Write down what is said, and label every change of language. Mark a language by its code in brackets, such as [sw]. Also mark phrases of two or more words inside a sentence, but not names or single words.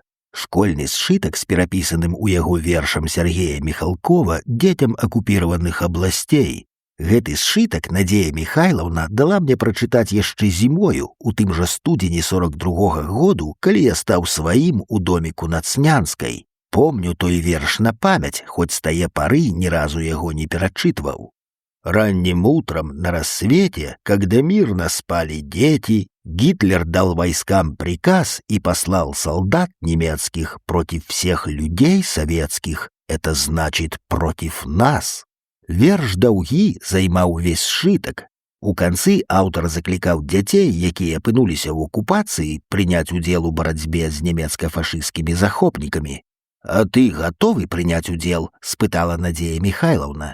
[be] Школьны сшытак з перапісаным у яго вершам Сергея Міхалкова дзецям акупіраваных абласцей. Гэты сшытак Надзея Міхайлаўна дала мне прачытаць яшчэ зімою, у тым жа студзені 42-го году, калі я стаў сваім у доміку на Цнянскай. Помню той верш на памяць, хоць з тае пары ні разу яго не перачытваў. [ru] Ранним утром на рассвете, когда мирно спали дети, Гитлер дал войскам приказ и послал солдат немецких против всех людей советских, это значит против нас. [be] Верш даўгі займаў увесь сшытак. У канцы аўтар заклікаў дзяцей, якія апынуліся ў акупацыі, прыняць удзел у барацьбе з нямецка-фашысцкімі захопнікамі. «А ты готовы прыняць удзел?» – спытала Надзея Міхайлаўна.